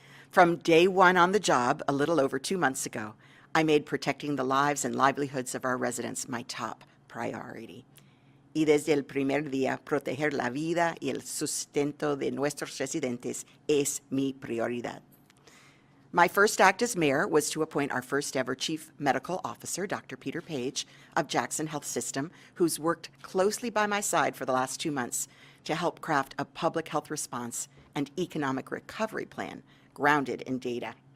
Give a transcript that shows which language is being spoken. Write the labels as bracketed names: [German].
[English] From day one on the job, a little over 2 months ago, I made protecting the lives and livelihoods of our residents my top priority. [Spanish] Y desde el primer día, proteger la vida y el sustento de nuestros residentes es mi prioridad. [English] My first act as mayor was to appoint our first ever chief medical officer, Dr. Peter Page of Jackson Health System, who's worked closely by my side for the last 2 months to help craft a public health response and economic recovery plan grounded in data.